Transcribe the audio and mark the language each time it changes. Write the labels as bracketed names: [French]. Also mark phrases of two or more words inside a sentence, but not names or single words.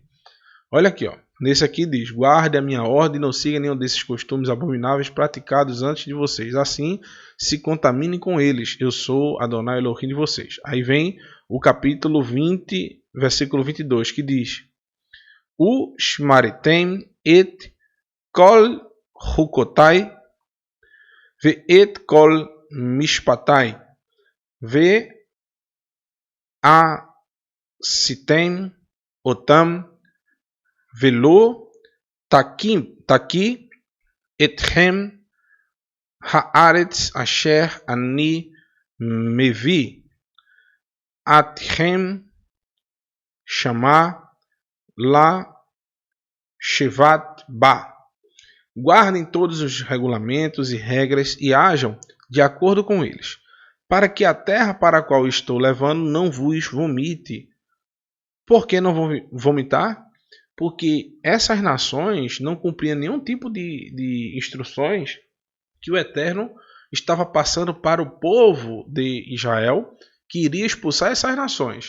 [Portuguese] Olha aqui, ó. Nesse aqui diz: guarde a minha ordem e não siga nenhum desses costumes abomináveis praticados antes de vocês. Assim, se contaminem com eles. Eu sou Adonai Elohim de vocês. Aí vem o capítulo 20, versículo 22, que diz: [Hebrew] ושמרתם את כל חקתי ואת כל משפטי ו עשיתם אתם ולא תקיא אתכם הארץ אשר אני מביא אתכם שמה לשבת בה. [Portuguese] Guardem todos os regulamentos e regras e hajam de acordo com eles, para que a terra para a qual estou levando não vos vomite. Por que não vou vomitar? Porque essas nações não cumpriam nenhum tipo de instruções que o Eterno estava passando para o povo de Israel, que iria expulsar essas nações.